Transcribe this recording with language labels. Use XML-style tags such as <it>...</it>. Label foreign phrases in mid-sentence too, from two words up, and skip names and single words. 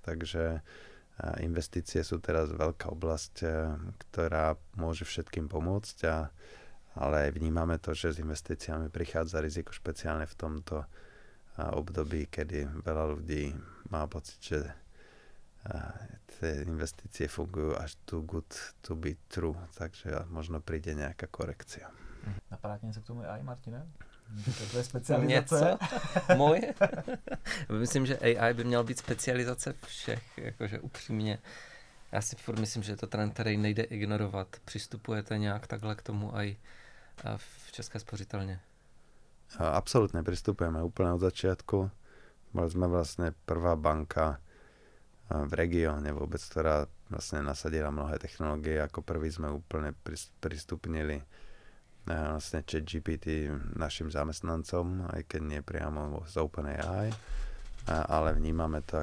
<sk>Takže investície sú teraz veľká oblasť, ktorá môže všetkým pomôcť, ale vnímame to, že s investíciami prichádza riziko, špeciálne v tomto období, kedy veľa ľudí má pocit, že tie investície fungujú až</sk> <en>too good to be true,</en> <sk>takže možno príde nejaká korekcia.</sk> <cs>Napadá něco k tomu AI, Martine? To je specializace? Něco? Moje? Myslím, že AI by měl být specializace všech, jakože upřímně. Já si furt myslím, že je to trend, který nejde ignorovat. Přistupujete nějak takhle k tomu aj v České spořitelně?</cs> <sk>Absolútne pristupujeme úplne od začiatku. Boli sme vlastne prvá banka v regióne vôbec, ktorá vlastne nasadila mnohé technológie. Ako prvý sme úplne pristupnili vlastne ChatGPT našim zamestnancom, aj keď nie priamo z OpenAI, ale vnímame to</sk>